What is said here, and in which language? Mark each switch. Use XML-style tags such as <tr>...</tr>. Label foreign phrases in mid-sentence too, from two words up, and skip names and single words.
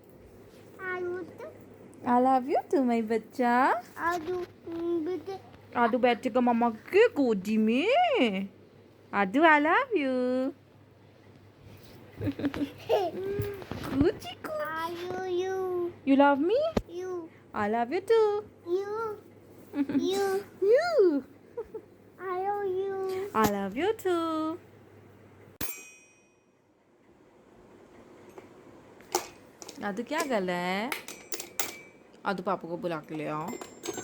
<en>I love you too my बच्चा।</en> <hi>आदू बैठेगा मम्मा के गोदी में।</hi> <en>आदू I love you। Coochie coochie। You love me? I love you too। You। I love you too।</en> <hi>आदू क्या कर रहा है? आदू पापा को बुला के ले आओ।</hi>